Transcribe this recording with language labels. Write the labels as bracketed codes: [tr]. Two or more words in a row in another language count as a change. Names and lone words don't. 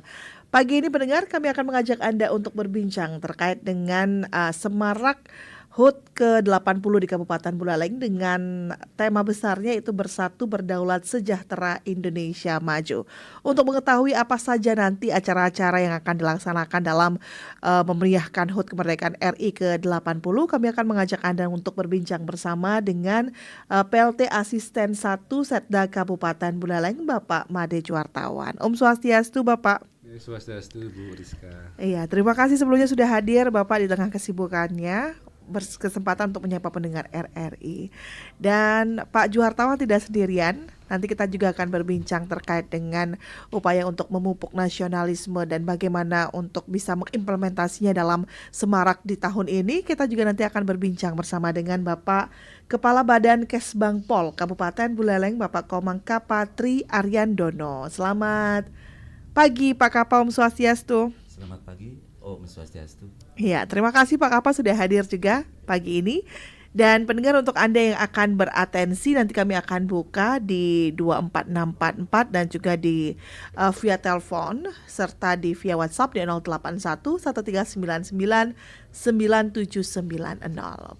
[id] Pagi ini pendengar, kami akan mengajak Anda untuk berbincang terkait dengan semarak HUT ke-80 di Kabupaten Buleleng dengan tema besarnya itu Bersatu Berdaulat Sejahtera Indonesia Maju. Untuk mengetahui apa saja nanti acara-acara yang akan dilaksanakan dalam memeriahkan HUT kemerdekaan RI ke-80, kami akan mengajak Anda untuk berbincang bersama dengan PLT Asisten 1 Setda Kabupaten Buleleng, Bapak Made Juartawan. [sa] Om Swastiastu, Bapak. Swastiastu, Bu Rizka. [id] Iya, terima kasih sebelumnya sudah hadir Bapak di tengah kesibukannya, berkesempatan untuk menyapa pendengar RRI. Dan Pak Juartawan tidak sendirian, nanti kita juga akan berbincang terkait dengan upaya untuk memupuk nasionalisme dan bagaimana untuk bisa mengimplementasinya dalam semarak di tahun ini. Kita juga nanti akan berbincang bersama dengan Bapak Kepala Badan Kesbangpol Kabupaten Buleleng, Bapak Komangka Patri Ariandono. Selamat pagi Pak Kapa, [sa] Om Swastiastu. [id] Selamat pagi, [sa] Om Swastiastu. [id] Ya, terima kasih Pak Kapa sudah hadir juga pagi ini. Dan pendengar, untuk Anda yang akan beratensi, nanti kami akan buka di 24644 dan juga di via telepon serta di via WhatsApp di 081 1399 9790.